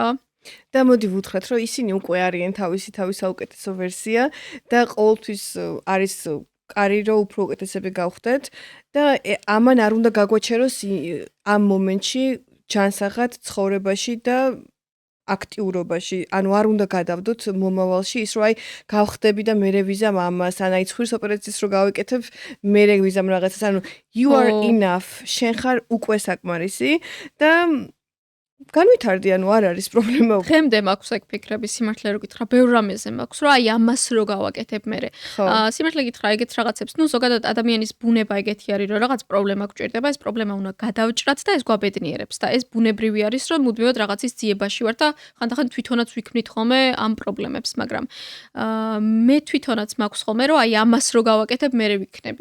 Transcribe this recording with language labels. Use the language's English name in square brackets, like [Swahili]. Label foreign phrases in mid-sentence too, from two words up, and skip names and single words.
[Georgian] და მოდი ვუთხრათ, რომ ისინი უკვე არიან თავის საუკეთესო ვერსია და ყოველთვის არის კარი რომ უფრო უკეთესები გავხდეთ და ამან არ უნდა გაგვაჩეროს ამ მომენტში ჯანსაღად ცხოვრებაში და აქტიურობაში, ანუ არ უნდა გადავდოთ მომავალში ის რომ აი გავხდები და მერე ვიზამ ამას, ან აი ცხვრის ოპერაციას რო გავეკეთებ, მერე ვიზამ რაღაცას, ანუ [English] you are enough, [Georgian] შენ ხარ უკვე საკმარისი და განვითარდი, ანუ არ არის პრობლემა. დღემდე მაქვს ეგ ფიქრები, სიმართლე რო გითხრა, ბევრ რამეზე მაქვს, რომ აი ამას რო გავაკეთებ მერე. სიმართლე გითხრა, ეგეთ რაღაცებს, ნუ ზოგადად ადამიანის ბუნება ეგეთი არის, რომ რაღაც პრობლემა გვჭირდება, ეს პრობლემა უნდა გადავჭრათ და ეს გვაბედნიერებს და ეს ბუნებრივი არის, რომ მუდმივად რაღაცის ძიებაში ვარ და ხანდახან თვითონაც ვიქმნით ხოლმე ამ პრობლემებს, მაგრამ მე თვითონაც მაქვს ხოლმე, რომ აი ამას რო გავაკეთებ, მერე ვიქნები.